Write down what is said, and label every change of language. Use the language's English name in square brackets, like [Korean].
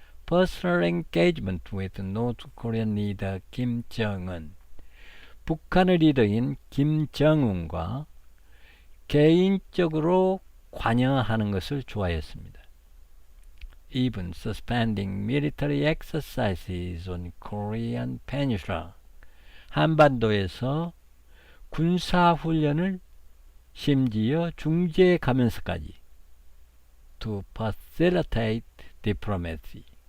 [English] personal engagement with North Korean leader Kim Jong-un. [Korean] 북한의 리더인 김정은과 개인적으로 관여하는 것을 좋아했습니다. [English] even suspending military exercises on Korean Peninsula. [Korean] 한반도에서 군사훈련을 심지어 중지해 가면서까지 [English] to facilitate diplomacy.